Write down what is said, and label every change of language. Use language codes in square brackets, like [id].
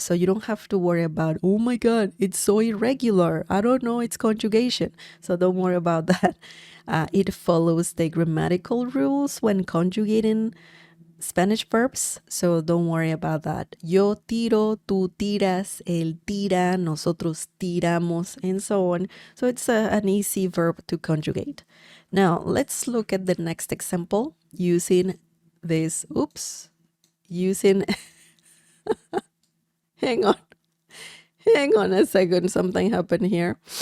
[en] So you don't have to worry about, oh my God, it's so irregular, I don't know its conjugation. So don't worry about that. It follows the grammatical rules when conjugating Spanish verbs, so don't worry about that. [es] Yo tiro, tú tiras, él tira, nosotros tiramos, [en] and so on. So it's an easy verb to conjugate. Now, let's look at the next example using this, using, hang on a second, something happened here.